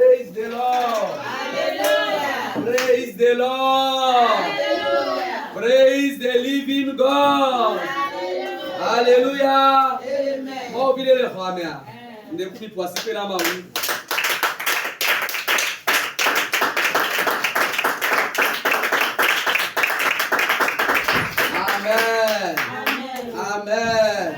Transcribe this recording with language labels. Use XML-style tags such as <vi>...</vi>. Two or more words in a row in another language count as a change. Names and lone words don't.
<en>the Lord. Hallelujah. Praise the Lord. Hallelujah. Praise the living God. Hallelujah. Amen.</en> <fr>Oh, bien le famia. Ne plus participer à ma vie. Amen. Amen.</fr>